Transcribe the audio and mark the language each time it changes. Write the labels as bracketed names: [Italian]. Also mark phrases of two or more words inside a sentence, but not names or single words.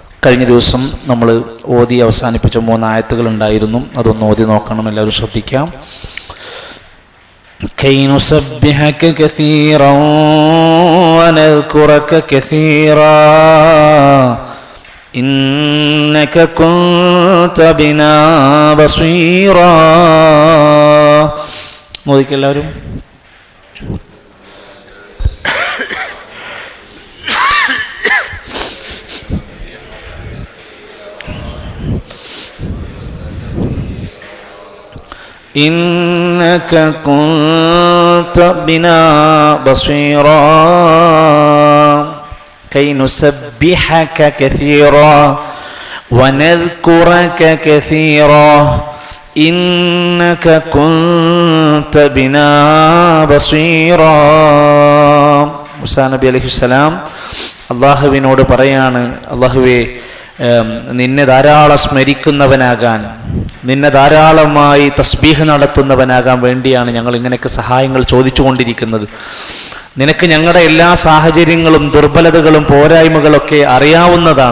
[Malayalam] കഴിഞ്ഞ ദിവസം നമ്മൾ ഓതി അവസാനിപ്പിച്ച 3 ആയത്തുകൾ ഉണ്ടായിരുന്നു. അതൊന്ന് ഓതി നോക്കണം, എല്ലാവരും ശ്രദ്ധിക്കാം. [Arabic] كي نسبحك كثيرا ونذكرك كثيرا إنك كنت بنا بصيرا. [Malayalam] മോദിക്ക് എല്ലാവരും [Arabic] إنك كنت بنا بصيرا كي نسبحك كثيرا ونذكرك كثيرا إنك كنت بنا بصيرا. [Malayalam] മൂസാ നബി അലൈഹിസ്സലാം അള്ളാഹുവിനോട് പറയാണ്, അള്ളാഹുവേ, നിന്നെ ധാരാളം സ്മരിക്കുന്നവനാകാൻ, നിന്നെ ധാരാളമായി തസ്ബീഹ് നടത്തുന്നവനാകാൻ വേണ്ടിയാണ് ഞങ്ങൾ ഇങ്ങനെയൊക്കെ സഹായങ്ങൾ ചോദിച്ചുകൊണ്ടിരിക്കുന്നത്. നിനക്ക് ഞങ്ങളുടെ എല്ലാ സാഹചര്യങ്ങളും ദുർബലതകളും പോരായ്മകളൊക്കെ അറിയാവുന്നതാണ്.